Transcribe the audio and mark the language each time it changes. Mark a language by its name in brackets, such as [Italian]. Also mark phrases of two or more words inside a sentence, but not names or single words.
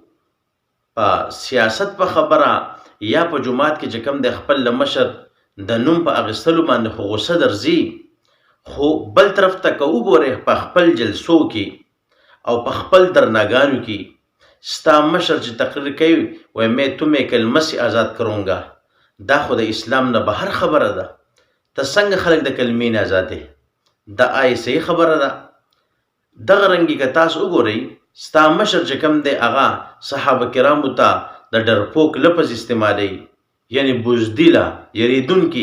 [Pashto] په سیاست په خبره یا په جومات کې چې کوم دی خپل له مشر د نوم په اخیستلو باندې خو غصه درځي، خو بل طرف ته که وګورئ په خپل جلسو کې او په خپل درناګانو کې ستا مشر چې تقریر کوي وایي [Urdu] میں تمہیں کلمه سے آزاد کروں گا، [Pashto] دا خو د اسلام نه بهر خبره ده. ته څنګه خلک د کلمې نه آزادې؟ دا آی صحیح خبره ده. دغه رنګې که تاسو وګورئ ستا مشر چې کوم دی هغه صحابه کرامو ته د ډرپوک لفظ استعمالوي، یعنی بزدله یریدونکي.